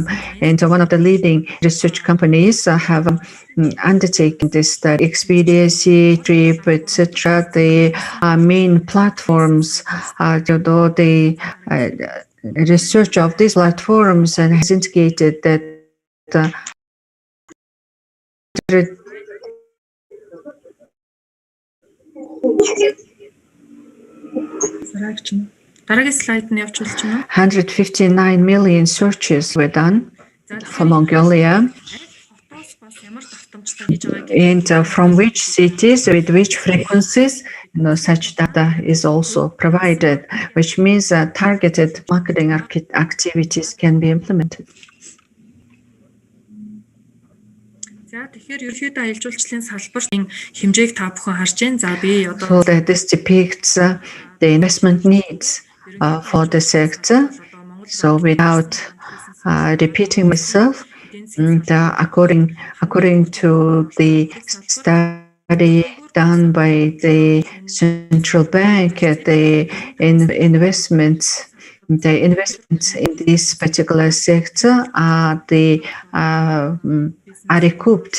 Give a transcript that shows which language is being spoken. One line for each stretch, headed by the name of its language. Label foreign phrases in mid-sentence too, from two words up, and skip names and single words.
English: And one of the leading research companies have undertaken this study, Expedia, Trip, etc. The main platforms, although the research of these platforms has indicated that
Mongolian: Дараагийн слайд нь явж болж байна уу?
English: 159 million searches were done for Mongolia. And from which cities, with which frequencies, such data is also provided, which means targeted marketing activities can be implemented.
Mongolian: За тэгэхээр ерөнхийдөө аялал жуулчлалын салбарын хэмжээг та бүхэн харж байна. За би одоо
English: So that this depicts the investment needs for the sector. So without repeating myself, according to the study done by the central bank, the investments the investments in this particular sector are recouped.